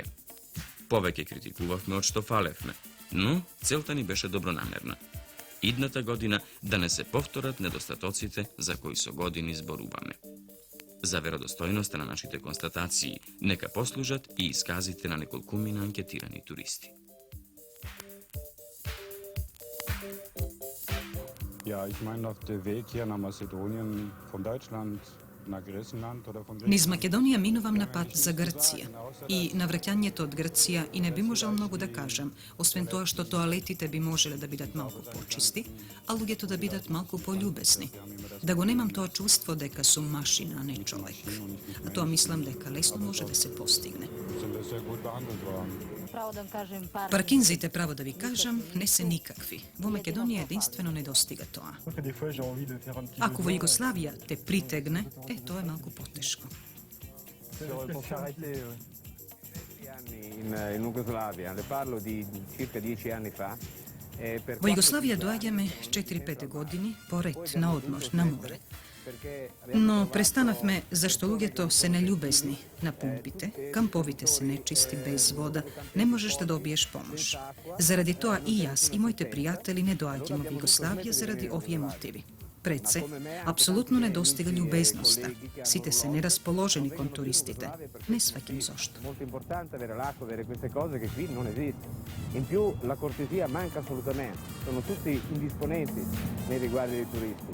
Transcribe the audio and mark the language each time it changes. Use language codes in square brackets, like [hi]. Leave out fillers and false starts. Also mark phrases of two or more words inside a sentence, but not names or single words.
[mk] Повеќе критикувавме од што фалевме, но целта ни беше добронамерна. Идната година да не се повторат недостатоците за кои со години зборуваме. За веродостојноста на нашите констатации нека послужат и исказите на неколкумина анкетирани туристи. [de] Ja, ich meine, auf der Weg hier nach Mazedonien von Deutschland nach Griechenland oder von [mk] Низ Македонија минувам на пат за Грција и на враќањето од Грција и не би можел многу да кажам, освен тоа што тоалетите би можеле да бидат малку почисти, а луѓето да бидат малку пољубезни. Да го немам тоа чувство дека сум машина, а не човек. А тоа мислам дека лесно може да се постигне. [de] sind wir sehr gut behandelt worden. [mk] Паркинзите, право да ви кажам, не се никакви. Во Македонија единствено не достига тоа. Ако во Југославија те притегне, тоа е малку потешко. [fr] pour s'arrêter. [it] In Jugoslavia, le parlo di circa 10 anni fa. [mk] Во Југославија доаѓаме 4-5 години поред на одмор на море. Но престанавме зашто луѓето се нељубезни на пумпите, камповите се нечисти без вода, не можеш да добиеш помош. Заради тоа и јас и моите пријатели не доаѓаме во Југославија заради овие мотиви. Пред се, апсолутно недостига љубезноста. Сите се нерасположени кон туристите. Не сваќам зошто. [it] Molto importante avere l'acqua, avere queste cose che qui non esiste. In più la cortesia manca assolutamente. Sono tutti indisponenti nei riguardi dei turisti.